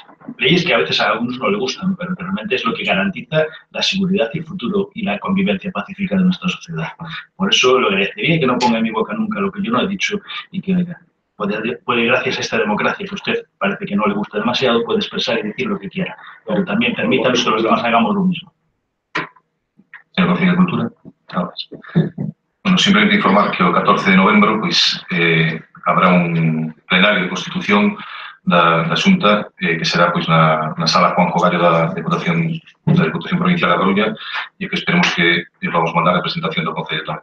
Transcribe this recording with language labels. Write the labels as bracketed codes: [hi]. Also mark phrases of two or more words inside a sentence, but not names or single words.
[es] Leyes que a veces a algunos no les gustan, pero realmente es lo que garantiza la seguridad y el futuro y la convivencia pacífica de nuestra sociedad. Por eso lo agradecería que no ponga en mi boca nunca lo que yo no he dicho y que puede, gracias a esta democracia que a usted parece que no le gusta demasiado, puede expresar y decir lo que quiera. Pero también permítanos que los demás hagamos lo mismo. Señor Concello de Cultura. [gl] Bueno, simplemente informar que o 14 de novembro pois, habrá un plenario de Constitución da Xunta que será pois, na sala Juanjo Gallo da Diputación Provincial da Coruña e que esperemos que vamos mandar a representación do Concello tamén.